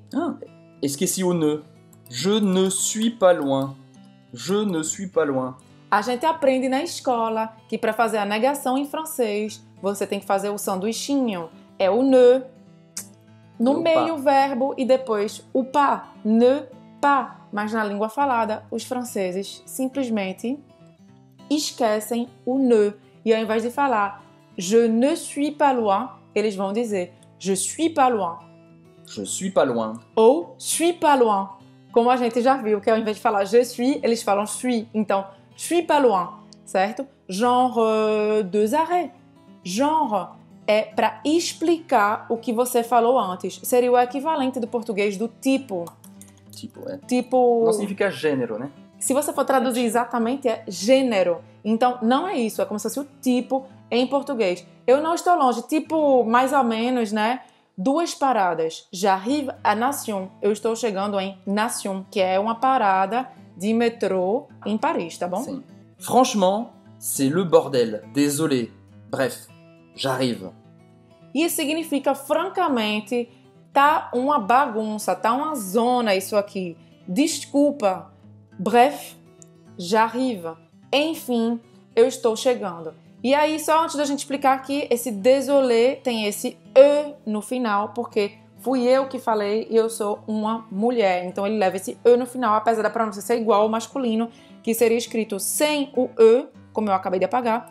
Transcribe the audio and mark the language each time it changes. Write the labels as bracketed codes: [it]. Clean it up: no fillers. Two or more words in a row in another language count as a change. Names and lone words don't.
[pt] Ah, esqueci o ne. [fr] Je ne suis pas loin. Je ne suis pas loin. [pt] A gente aprende na escola que para fazer a negação em francês, você tem que fazer o sanduichinho. É o ne, no O meio pas. o verbo e depois o pas. [fr] Ne pas. [pt] Mas na língua falada, os franceses simplesmente esquecem o ne. E ao invés de falar [fr] je ne suis pas loin, [pt] eles vão dizer [fr] je suis pas loin. Je suis pas loin. Ou suis pas loin. [pt] Como a gente já viu, que ao invés de falar [fr] je suis, [pt] eles falam suis. Então, [fr] suis pas loin, [pt] certo? [fr] Genre, 2 arrêts. [pt] Genre é para explicar o que você falou antes. Seria o equivalente do português do tipo. Tipo, é. Tipo, Não significa gênero, né? se você for traduzir exatamente, é gênero. Então, não é isso. É como se fosse o tipo, em português. Eu não estou longe, tipo, mais ou menos, né? 2 paradas. [fr] J'arrive à Nation. [pt] Eu estou chegando em Nation, que é uma parada de metrô em Paris, tá bom? Sim. [fr] Franchement, c'est le bordel. Désolé. Bref, j'arrive. [pt] Isso significa, francamente, tá uma bagunça, tá uma zona isso aqui. Desculpa. [fr] Bref, j'arrive. [pt] Enfim, eu estou chegando. E aí, só antes da gente explicar aqui, esse désolé tem esse E no final, porque fui eu que falei e eu sou uma mulher. Então, ele leva esse E no final, apesar da pronúncia ser igual ao masculino, que seria escrito sem o E, como eu acabei de apagar.